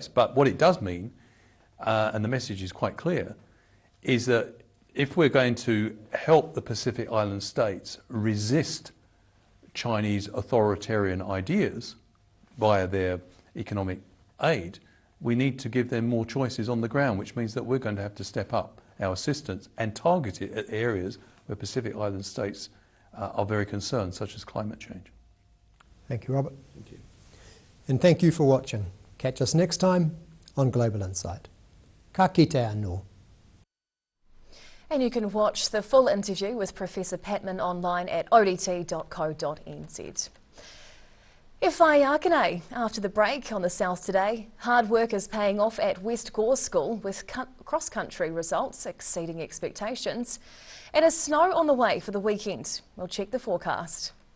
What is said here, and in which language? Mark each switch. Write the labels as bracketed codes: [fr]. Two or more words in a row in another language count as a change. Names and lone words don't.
[en] But what it does mean, and the message is quite clear, is that if we're going to help the Pacific Island states resist Chinese authoritarian ideas via their economic aid, we need to give them more choices on the ground, which means that we're going to have to step up our assistance and target it at areas where Pacific Island states are very concerned, such as climate change. Thank you, Robert. Thank you. And thank you for watching. Catch us next time on Global Insight. [mi] Ka kite anō. [en] And you can watch the full interview with Professor Patman online at odt.co.nz. [mi] E whai ākenei. [en] After the break on the South Today, hard work is paying off at West Gore School with cross-country results exceeding expectations. And is snow on the way for the weekend? We'll check the forecast.